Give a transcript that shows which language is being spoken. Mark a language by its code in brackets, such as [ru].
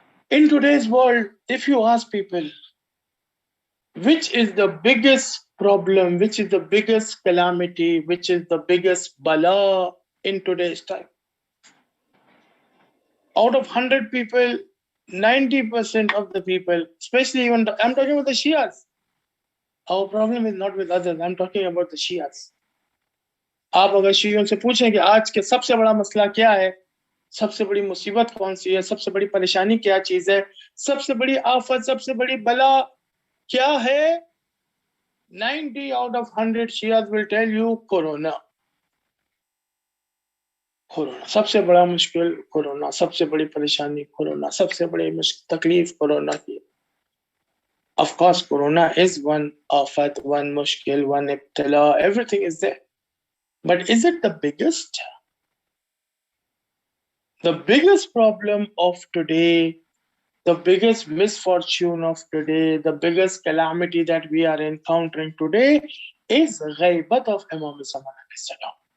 [en] In today's world, if you ask people, which is the biggest problem, which is the biggest calamity, which is the biggest bala in today's time? Out of 100 people, 90% of the people, especially even, I'm talking about the Shias. Our problem is not with others, I'm talking about the Shias. [hi] आप अगर शियों से पूछें कि आज के सबसे बड़ा मसला क्या है, सबसे बड़ी मुसीबत कौन सी है, सबसे बड़ी परेशानी क्या चीज है, सबसे बड़ी आफत, सबसे बड़ी बला क्या है, [en] 90 out of 100 Shias will tell you Corona. [hi] Corona सबसे बड़ा मुश्किल, कोरोना सबसे बड़ी परेशानी, कोरोना सबसे बड़ी तकलीफ कोरोना की. [en] Of course, Corona is one afat, one mushkil, one ibtila, everything is there. But is it the biggest? The biggest problem of today, the biggest misfortune of today, the biggest calamity that we are encountering today is ghaibat of Imam Zamana.